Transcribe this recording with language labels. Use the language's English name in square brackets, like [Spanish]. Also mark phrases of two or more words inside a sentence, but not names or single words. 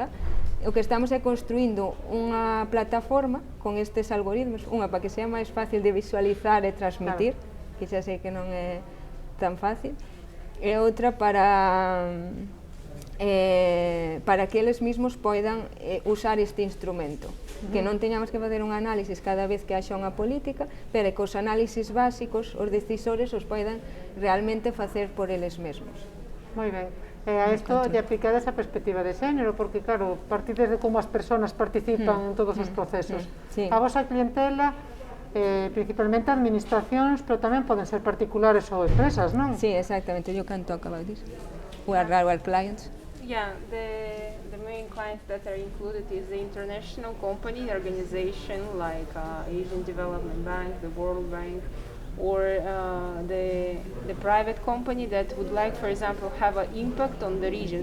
[Galician] O que estamos é construindo unha plataforma con estes algoritmos, unha para que sea máis fácil de visualizar e transmitir, que xa sei que non é tan fácil, e outra para que eles mesmos poidan usar este instrumento, que non teñamos que facer un análisis cada vez que haxa unha política, pero que os análisis básicos, os decisores, os poidan realmente facer por eles mesmos. Moi ben. a isto lle aplicada esa perspectiva de xénero, porque claro, partides de como as persoas participan en todos os procesos. A vosa clientela, principalmente administracións, pero tamén poden ser particulares ou empresas, non? Sí, exactamente, [English] you can talk about this. We are our clients. Yeah, the main clients that are included is the international company, organization like Asian Development Bank, the World Bank, or the private company that would like, for example, have an impact on the region.